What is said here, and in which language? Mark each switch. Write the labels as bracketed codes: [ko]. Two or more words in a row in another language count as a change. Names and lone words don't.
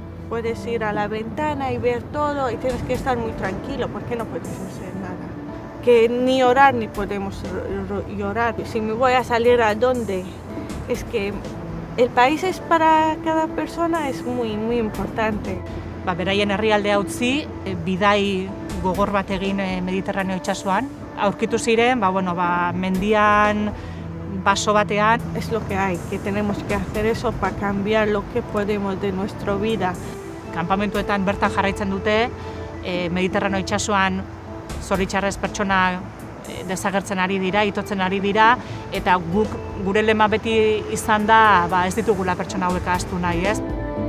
[es] Puedes ir a la ventana y ver todo y tienes que estar muy tranquilo porque no puedes hacer nada. Que ni orar ni podemos llorar. Si me voy a salir a dónde, es que el país es para cada persona es muy importante. [eu] Beraien herrialdea utzi, bidai gogor bat egin Mediterraneo itsasoan. Aurkitu ziren, mendian, baso batean. [es] Es lo que hay, que tenemos que hacer eso para cambiar lo que podemos de nuestra vida. [eu] Kanpamentuetan bertan jarraitzen dute, Mediterraneo itsasoan zoritxarrez pertsona desagertzen ari dira, itotzen ari dira, eta gure lema beti izan da ez ditugula pertsona hauek ahaztu nahi, ez?